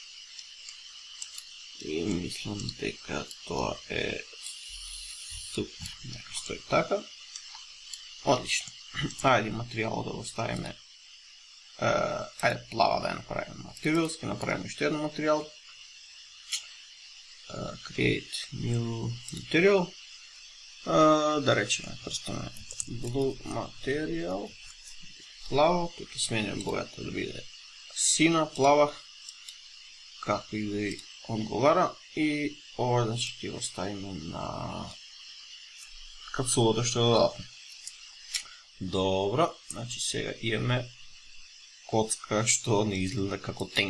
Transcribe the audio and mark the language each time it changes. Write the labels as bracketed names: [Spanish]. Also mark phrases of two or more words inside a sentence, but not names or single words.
[Macedonian] И мислам дека тоа е супер. Нека стои така. Одлично. Ајде материјалот да го ставиме. Ајде плава да ја направиме материјал, ќе направиме уште еден материјал. [English] Create new material. [Macedonian] Да речеме, прстаме [English] blue material. [Macedonian] Плаво, [Bulgarian] тук сменям [Macedonian] бојата да биде сина, плава, како и да и одговара. И ова ќе го ставиме на капсулата што додаваме. Добро, сега имаме коцка што не изгледа како тенк.